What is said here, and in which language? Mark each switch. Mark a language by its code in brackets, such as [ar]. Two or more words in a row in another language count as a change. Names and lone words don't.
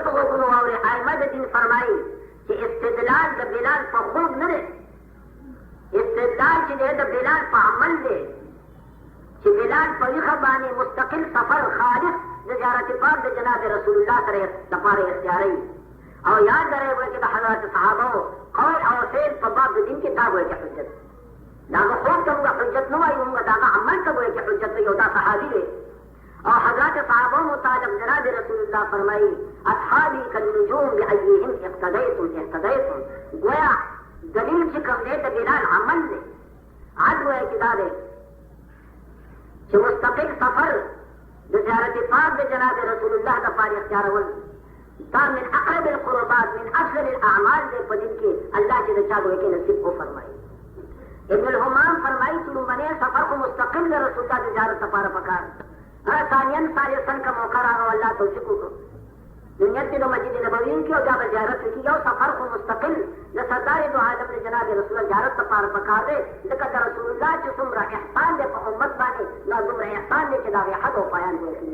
[ps] په غوږونو واورئ ائمه د دین فرمایي چې استدلال د بلال په خوب نه دی استدلال چې دی د بلال په عمل دی چې بلال په ویښه باندې مستقل سفر خالص د زیارت پاک د جناب رسول الله سره لپاره اختیاري او یاد درئ وایي چې د حضرت صحابه قول او فعل په باب د دین کې دا وایي چې حجت دا خوب ته موږ حجت نه وایو موږ دا عمل ته وایي چې حجت دی او دا صحابي دی او حضرت صحابه متعلق جناب رسول الله فرمایي [ar] اصحابي كالنجوم بأيهم اقتديتم اهتديتم [ps] گویا دلیل چې کوم دی د بلال عمل دی عد وایي چې دا دی چې مستقل سفر د زیارت پاک د جناب رسول الله لپاره اختیارول دا [ar] من اقرب القربات من افضل الاعمال [ps] دی په دین کې الله چې د چا دوی کې نصیب کو فرمایي ابن الهمام فرمایي چې لومړی سفر کو مستقل د رسول الله د زیارت لپاره پکار ثانیاً ثالثاً کا موقع راغی الله توفیق وکړو نیت د مسجد نبوي کې او دا زیارت کې یو سفر کو مستقل د سردار دو عالم د جناب رسول الله زیارت لپاره پکار دی ځکه د رسول الله چې څومره احسان دی په امت باندې نو دومره احسان دی چې دا حد او پایان دی